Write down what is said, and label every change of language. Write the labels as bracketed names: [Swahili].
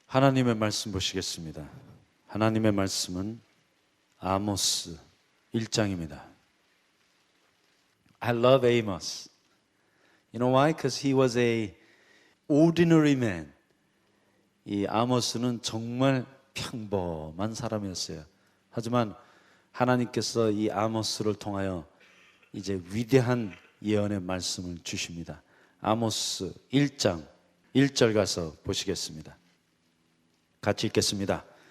[Korean] 하나님의 말씀 보시겠습니다. 하나님의 말씀은 아모스 1장입니다. [English] I love Amos. You know why? Because he was a ordinary man. [Korean] 이 아모스는 정말 평범한 사람이었어요. 하지만 하나님께서 이 아모스를 통하여 이제 위대한 예언의 말씀을 주십니다. 아모스 1장 1절 가서 보시겠습니다. 같이 읽겠습니다.